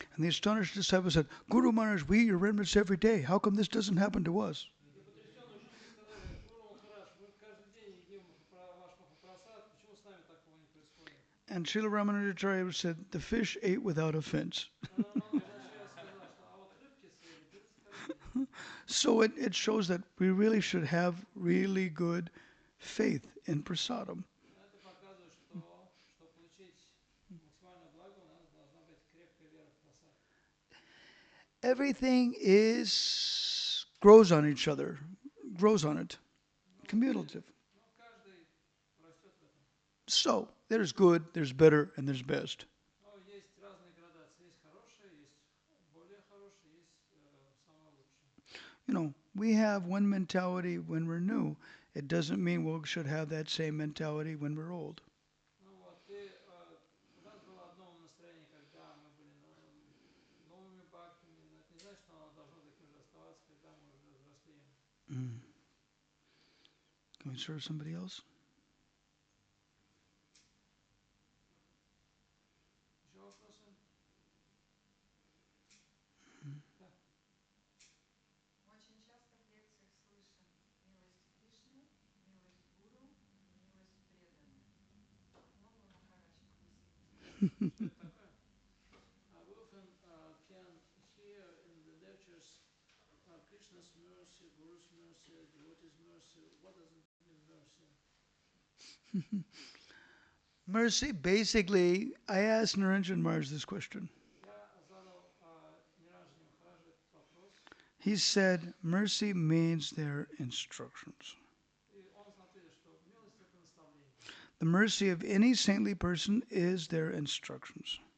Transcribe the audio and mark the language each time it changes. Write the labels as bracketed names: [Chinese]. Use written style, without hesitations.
[English] And the astonished disciples said, "Guru Maharaj, we eat your remnants every day. How come this doesn't happen to us?" [Russian] И потрясенные ученики сказали: Гуру Махарадж, мы каждый день едим ваш Махапрасад, почему с нами такого не происходит? [English] And Srila Ramanujacharya said, "The fish ate without offense." [Russian] Рамануджа Ачарья сказал, что а вот рыбки съели без оскорбления. [English] So it shows that we really should have really good faith in prasadam. [Russian] Это показывает, что получить максимальное благо у нас должна быть крепкая вера в просад. [English] Everything is grows on each other, grows on it, cumulative. [Russian] Но каждый растет в этом. [English] So there's good, there's better, and there's best. [Russian] Но есть разные градации. Есть хорошие, есть более хорошие, есть самые лучшие. [English] You know, we have one mentality when we're new. It doesn't mean we should have that same mentality when we're old. [Russian] Ну вот, и у нас было одно настроение, когда мы были новыми бхактами, но это не значит, что оно должно таким же оставаться, когда мы уже взрослеем. Mm. [English] Can we serve somebody else? [Russian] Еще вопросы? Да. Очень часто в лекциях слышим милость Кришны, милость Гуру и милость преданных. Мог бы Махарадж пояснить? Что это такое? [English] We often can hear in the lectures Krishna's mercy, Guru's mercy, devotee's mercy. What does it mean, mercy? Mercy, basically, I asked Niranjan Maharaj this question. [Russian] Я задал Ниранджане Махараджу этот вопрос, [English] He said, mercy means their instructions. [Russian] и он ответил, что милость это наставление, [English] The mercy of any saintly person is their instructions.